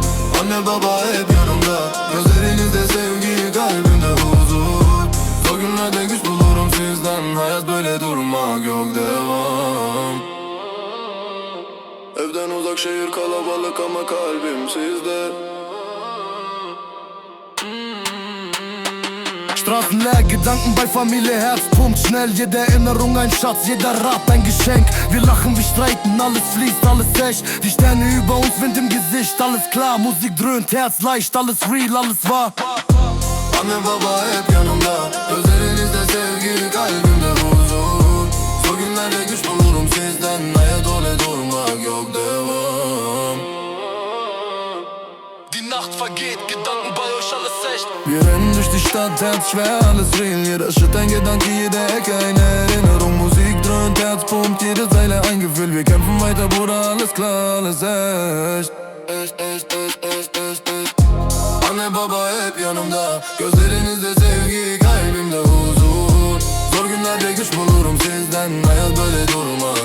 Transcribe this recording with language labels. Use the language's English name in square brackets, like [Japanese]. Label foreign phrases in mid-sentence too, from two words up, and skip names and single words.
[Turkish] Anne baba hep yanımda, gözlerinizde sevgi, kalbimde huzur. Zor günlerde güç bulurum sizden, hayat böyle durmak yok, devam. Evden uzak, şehir kalabalık ama kalbim sizde. [German] Straßen leer, Gedanken bei Familie, Herz pumpt schnell. Jede Erinnerung ein Schatz, jeder Rat ein Geschenk. Wir lachen, wir streiten, alles fließt, alles echt. Die Sterne über uns, Wind im Gesicht, alles klar. Musik dröhnt, Herz leicht, alles real, alles wahr. [Turkish] Anne baba hep yanımda, gözlerinizde sevgi, kalbimde huzur. Zor günlerde güç bulurum sizden, hayat öyle durmak yok, devam. [German] Die Nacht vergeht, Gedanken bei euch, alles echt. Wir rennen durch die Stadt, Herz schwer, alles real. Jeder Schritt ein Gedanke, jede Ecke eine Erinnerung. Musik dröhnt, Herz pumpt, jede Zeile ein Gefühl. Wir kämpfen weiter, Bruder, alles klar, alles echt. [Turkish] Anne baba hep yanımda, gözlerinizde sevgi, kalbimde huzur. Zor günlerde güç bulurum sizden, hayat böyle durur.